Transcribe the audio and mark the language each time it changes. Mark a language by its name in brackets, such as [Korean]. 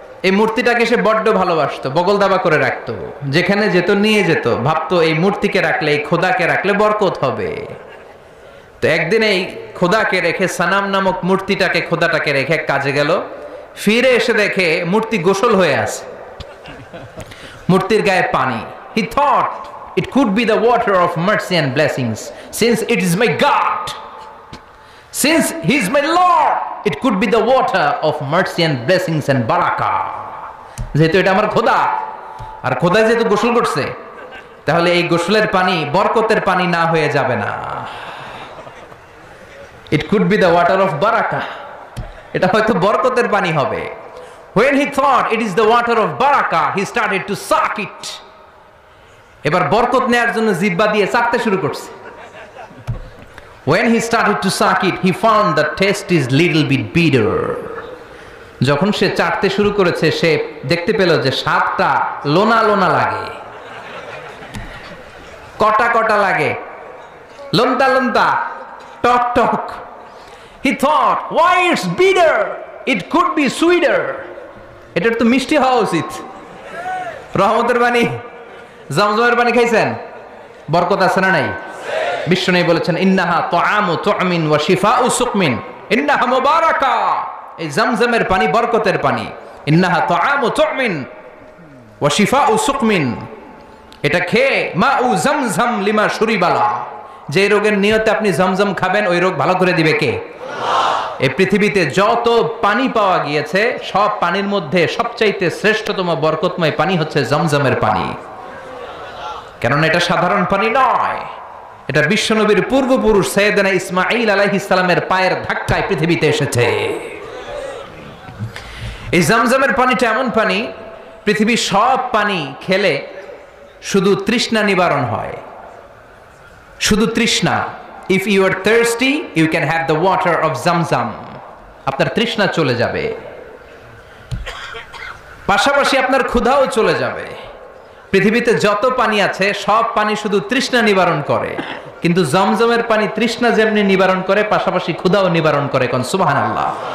[Bangla] এই মূর্তিটাকে সে বড্ড ভালোবাসতো, বগল দাবা করে রাখতো, যেখানে যেত নিয়ে যেত, ভাবতো এই মূর্তিকে রাখলে, এই খোদাকে রাখলে বরকত হবে। তো একদিন এই খোদাকে রেখে, সানাম নামক মূর্তিটাকে, খোদাটাকে রেখে কাজে গেল। ফিরে এসে দেখে মূর্তি গোসল হয়ে আছে, মূর্তির গায়ে পানি। [English] He thought it could be the water of mercy and blessings, since it is my God, since he is my Lord, it could be the water of mercy and blessings and barakah. [Bangla] যেহেতু এটা আমার খোদা, আর খোদা যেহেতু গোসল করছে, তাহলে এই গোসলের পানি বরকতের পানি না হয়ে যাবে না। [English] It could be the water of barakah. [Bangla] এটা হয়তো বরকতের পানি হবে। [English] When he thought it is the water of barakah, he started to suck it. [Bangla] এবার বরকত নেয়ার জন্য জিহ্বা দিয়ে চাটতে শুরু করছে। [English] When he started to suck it, he found the taste is little bit bitter. [Bangla] যখন সে চাটতে শুরু করেছে, সে দেখতে পেল যে স্বাদটা লোনা লোনা লাগে, কটা কটা লাগে, লন্তা লন্তা, টক টক। [English] He thought, why it's bitter? It could be sweeter. [Bangla] এটার তো মিষ্টি হওয়া উচিত। রহমতের পানি, জমজমের পানি খাইছেন? বরকত আছে না নাই? বিশ্বনবী বলেছেন, [Arabic] ইন্নাহা তুআমু তুমিন ওয়া শিফাউ সুকমিন, ইন্নাহা মুবারাকা। [Bangla] এই জমজমের পানি বরকতের পানি। [Arabic] ইন্নাহা তুআমু তুমিন ওয়া শিফাউ সুকমিন, [Bangla] এটা খেয়ে [Arabic] মাউ জমজম লিমা শুরিবালা, [Bangla] যে রোগের নিয়তে আপনি জমজম খাবেন, ওই রোগ ভালো করে দিবে কে? এই পৃথিবীতে যত পানি পাওয়া গিয়েছে, সব পানির মধ্যে সবচাইতে শ্রেষ্ঠতম বরকতময় পানি হচ্ছে জমজমের পানি। কেননা এটা সাধারণ পানি নয়, এটা বিশ্বনবীর পূর্বপুরুষ সাইয়েদনা ইসমাঈল আলাইহিস সালামের পায়ের ধাক্কায় পৃথিবীতে এসেছে। এই জমজমের পানিটা এমন পানি, পৃথিবীর সব পানি খেলে শুধু তৃষ্ণা নিবারণ হয়, শুধু তৃষ্ণা। [English] If you are thirsty, you can have the water of Zamzam. [Bangla] আপনার তৃষ্ণা চলে যাবে, পাশাপাশি আপনার ক্ষুধাও চলে যাবে। পৃথিবীতে যত পানি আছে, সব পানি শুধু তৃষ্ণা নিবারণ করে, কিন্তু জমজমের পানি তৃষ্ণা যেমনি নিবারণ করে, পাশাপাশি ক্ষুধাও নিবারণ করে। কোন সুবহানাল্লাহ।